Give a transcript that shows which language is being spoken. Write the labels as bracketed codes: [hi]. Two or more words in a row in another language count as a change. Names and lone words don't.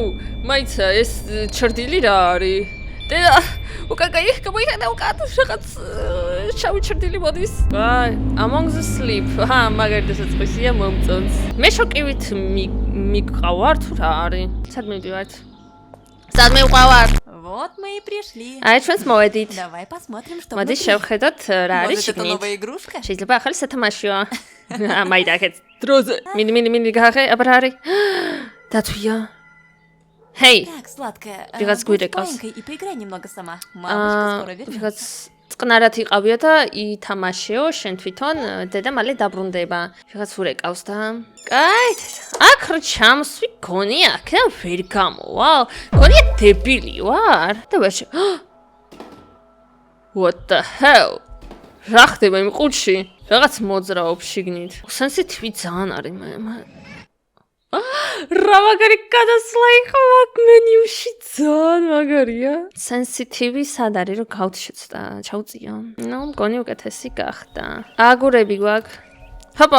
[ka] მაიცა ეს ჩრდილი რა არის? დედა, უკაკაი გამოიხადა უკათ რაღაც შავი ჩრდილი მოდის. აი, Among the Sleep. მაგარითაც წვისია მომწონს. მე შოკივით მიყავარ თუ რა არის? სად მივდივართ? სად მივყავართ? [ru] Вот мы и пришли. [ka] აი, ჩვენს მოვედით. [ru] Давай посмотрим, что [ka] მოდი [ru] внутри. [ka] შევხედოთ რა არის [ru] Может, это [ka] შიგნით. [ru] новая игрушка? [ka] შეიძლება ახალი სათამაშოა. მაიდაკეთ. დროზე. მინი გახე, აბა რა არის? დათვია. Hey. [ru] Так, сладкая, [ka] Вიღაც [ru] будь [ka] გვირეკავს. [ru] маленькой и поиграй немного сама. Мамочка скоро вернется. [ka] ვიღაც წყნარად იყავია და ითამაშეო შენ თვითონ დედა მალე დაბრუნდება. ვიღაც ურეკავს და კაი, აქ რა ჩამსვი გონია, აქ და ვერ გამოვალ. გონია დებილი ვარ. და ვეშ. [en] What the hell? [ka] რა ხდება იმ ყუთში? რაღაც მოძრაობს შიგნით. სენსიტივი ძალიან არის მე. რა მაგარი გადასვლა იყო აქ მენიუში ძალიან მაგარია. სენსიტივი სად არის რომ გავთშეცდა, ჩავწიო. ნუ მგონი უკეთესი გახდა. აგურები გვაქვს. ჰოპა!